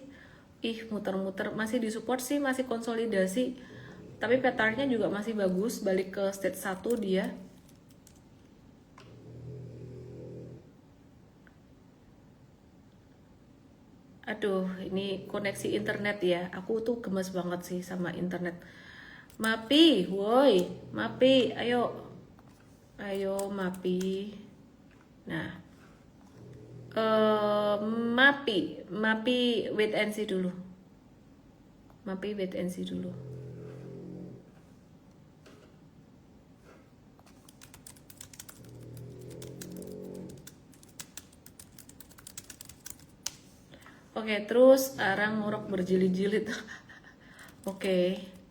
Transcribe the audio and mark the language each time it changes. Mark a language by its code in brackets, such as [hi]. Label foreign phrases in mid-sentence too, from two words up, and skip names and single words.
[id] Muter-muter masih di support sih, masih konsolidasi. Tapi patternnya juga masih bagus, balik ke stage 1 dia. Aduh, ini koneksi internet ya. Aku tuh gemes banget sih sama internet. Mapi, woi, Mapi, ayo Mapi. Nah, Mapi, [en] wait and see [id] dulu. Mapi, [en] wait and see [id] dulu. Oke, terus arang ngorok berjilid-jilid. Oke.